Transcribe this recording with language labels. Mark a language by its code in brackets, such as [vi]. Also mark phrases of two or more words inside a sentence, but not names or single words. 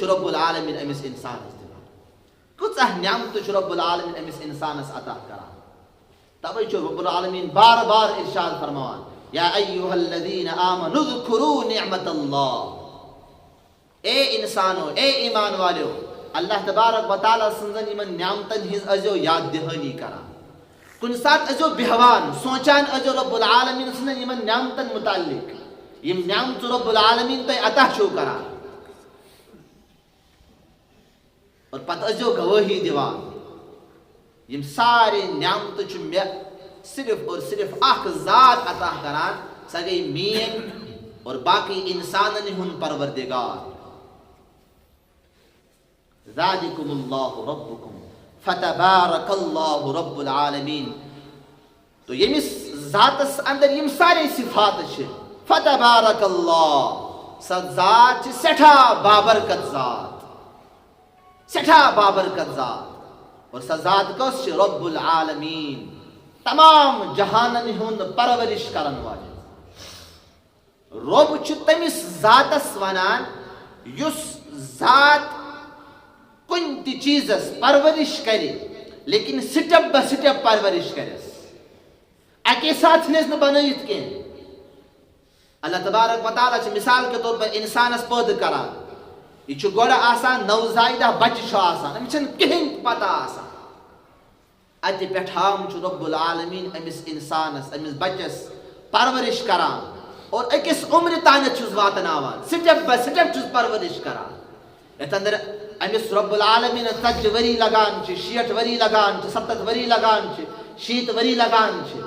[ks] رۄب العالمیٖن أمِس اِنسانس دِوان کۭژاہ نعمتہٕ چھُ رۄب العالمیٖن أمِس اِنسانس عطا کران توے چھُ رۄب العالمیٖن بار بار ارشاد فرماوان [ar] یا ایُّہا الذین آمنوا اذکروا نعمت اللہ [ur] اے انسانو اے ایمان والیو اللہ تبارک و تعالیٰ [ks] سٕنٛزن یِمن نعمتن ہٕنٛز ٲسۍزیو یاد دِہٲنی کران کُنہِ ساتہٕ ٲسۍزیو بیٚہوان سونٛچان ٲسۍزیو رۄب العالمیٖن سٕنٛدٮ۪ن یِمن نعمتن مُتعلق یِم نعمژٕ رۄب العالمیٖن تۄہہِ عطا چھُو کران اور پتہٕ ٲسۍزیو گوٲہی دِوان یِم سارے نعمتہٕ چھُ مےٚ [ur] صرف اور صرف [ks] اکھ ذات عطا کران سۄ گٔے میٲنۍ اور باقٕے انسانن ہُنٛد پروردگار [ar] ذالکُم اللہ ربکم فتبارک اللہ رب العالمیٖن [ks] تو ییٚمِس ذاتس اندر یِم سارے صفات چھِ [ar] فتبارک اللہ [ks] سۄ ذات چھِ سٮ۪ٹھاہ بابرکت ذات سٮ۪ٹھاہ بابرکت ذات اور سۄ ذات کۄس چھِ رۄب العالمیٖن تمام جہانن ہُنٛد پرورش کرن واجٮ۪ن رۄب چھُ تٔمِس ذاتس ونان یُس ذات کُنہِ تہِ چیٖزس پرورش کرِ لیکن سٹیپ بہ سٹیپ پرورش کرٮ۪س اکے ساتہٕ ژھٕنٮ۪س نہٕ بنٲیِتھ کینٛہہ اللہ تبارک و تعالیٰ چھِ [ur] مثال کے طور پر [ks] انسانس پٲدٕ کران یہِ چھُ گۄڈٕ آسان نوزایدہ بچہِ چھُ آسان أمِس چھنہٕ کٕہٕنۍ تہِ پتہ آسان اتہِ پٮ۪ٹھام چھُ رۄب العالمیٖن أمِس انسانس أمِس بچس پرورش کران اور أکِس عمرِ تانٮ۪تھ چھُس واتناوان سٹیپ بہ سٹیپ چھُس پرورش کران یتھ اندر أمِس رۄب العالمیٖنس 40 ؤری لگان چھِ 60 ؤری لگان چھِ 70 ؤری لگان چھِ شیت وری لگان